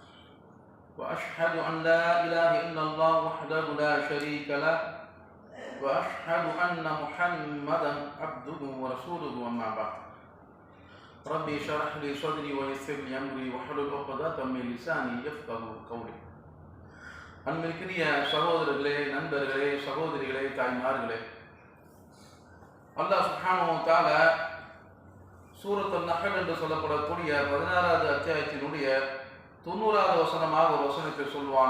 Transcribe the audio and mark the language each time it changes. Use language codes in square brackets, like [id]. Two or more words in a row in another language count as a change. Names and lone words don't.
[ar] وأشهد أن لا إله إلا الله وحده لا شريك له وأشهد أن محمدا عبده ورسوله أما بعد ربي اشرح لي صدري ويسر لي أمري واحلل عقدة من لساني يفقهوا قولي. [ta] அன்பிற்குரிய சகோதரர்களே, நண்பர்களே, சகோதரிகளே, தாய்மார்களே, [ar] الله سبحانه وتعالى [ta] சூரத் அன்-நஹ்ல் என்று சொல்லப்படக்கூடிய 16வது அத்தியாயத்தினுடைய 90வது வசனமாக ஒரு வசனத்தை சொல்வான்.